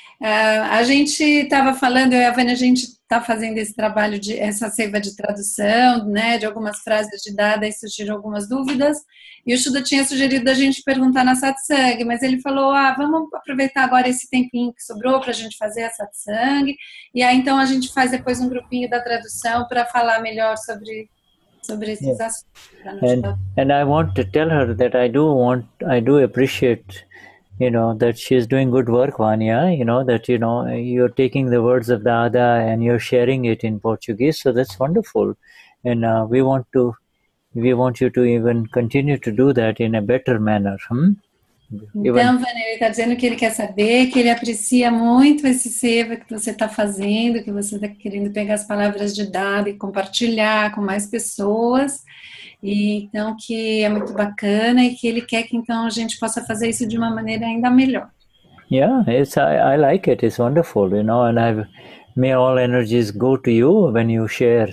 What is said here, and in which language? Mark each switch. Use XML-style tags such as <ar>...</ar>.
<pt>A gente estava falando, eu e a Vânia, a gente está fazendo esse trabalho essa seiva de tradução, né, de algumas frases de Dada, e surgiram algumas dúvidas, e o Shuddha tinha sugerido a gente perguntar na Satsang, mas ele falou, vamos aproveitar agora esse tempinho que sobrou para a gente fazer a Satsang, e aí então a gente faz depois um grupinho da tradução para falar melhor sobre esses assuntos.</pt> <en>And I want to tell her that I do appreciate that she's doing good work, Vanya, that, you're taking the words of Dada and you're sharing it in Portuguese. So that's wonderful. And we want you to even continue to do that in a better manner.</en> <pt>Então, Vânia, ele está dizendo que ele quer saber, que ele aprecia muito esse seva que você está fazendo, que você está querendo pegar as palavras de Dada e compartilhar com mais pessoas. E, então, que é muito bacana e que ele quer que então a gente possa fazer isso de uma maneira ainda melhor.</pt> <en>Yeah, I like it. It's wonderful, and may all energies go to you when you share.</en>